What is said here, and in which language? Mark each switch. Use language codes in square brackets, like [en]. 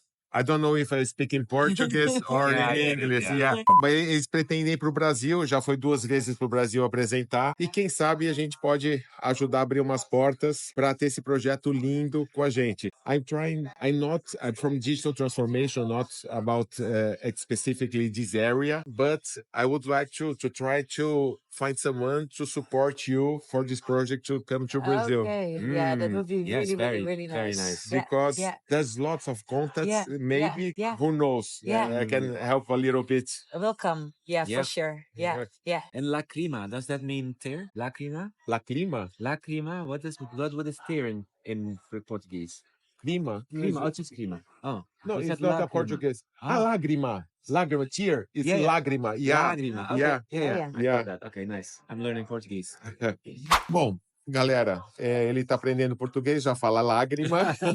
[en] I don't know if I speak in Portuguese or in English. [pt] Mas eles pretendem ir para o Brasil, já foi 2 vezes para o Brasil apresentar. E quem sabe a gente pode ajudar a abrir umas portas para ter esse projeto lindo com a gente. [en] I'm from digital transformation, not about specifically this area, but I would like to try to find someone to support you for this project to come to Brazil. Okay, yeah, that would be really nice. Very nice. Because there's lots of contacts, maybe, who knows? I can help a little bit. Welcome, for sure. Yeah. And lacrima, does that mean tear? Lacrima? Lacrima? Lacrima, what is tear in Portuguese? Clima? Clima, oh, just clima. Oh. No, it's not a Portuguese. Lágrima. Lágrima, tear. It's lágrima. Yeah. Lágrima. Okay. Yeah. I got that. Okay, nice. I'm learning Portuguese. [pt] Bom, galera, ele tá aprendendo português, já fala lágrima.